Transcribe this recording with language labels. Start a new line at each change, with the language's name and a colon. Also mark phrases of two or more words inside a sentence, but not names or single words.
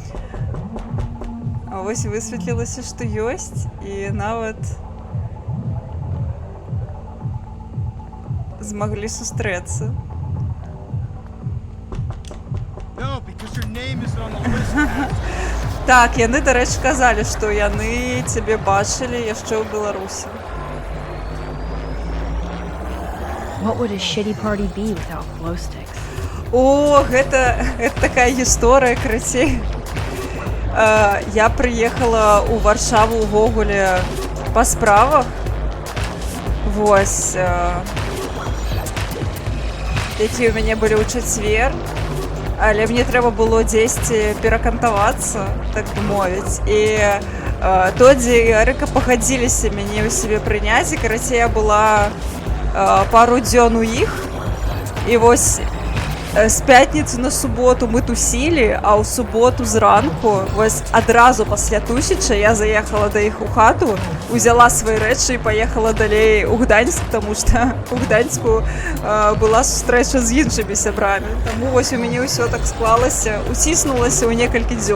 Belarusian: А вось высветлілася, што ёсць, і нават змаглі сустрэцца. Так, яны, дарэчы, казалі, што яны цябе бачылі яшчэ ў Беларусі.
English: What would a shitty party be without glow sticks?
Belarusian: О, гэта такая гісторыя, крыцей. Я прыехала ў Варшаву ўвогуле па справах. Вось. Які ў мяне былі ў чацвер. Але мне трэба было дзесьці перакантавацца, так бы мовіць. І Тодзі і Эрика пагадзіліся мяне ў сябе прыняць, і, карацей, я была пару дзён у іх.
Ukrainian: І вось з п'ятниці на суботу ми тусили, а у суботу зранку, ось одразу після тусіча, я заїхала до їх у хату, взяла свої речі і поїхала далі у Гданськ, тому що у Гданську була зустріча з іншими сябрами. Тому ось у мене все так склалося, утиснулося у кілька днів.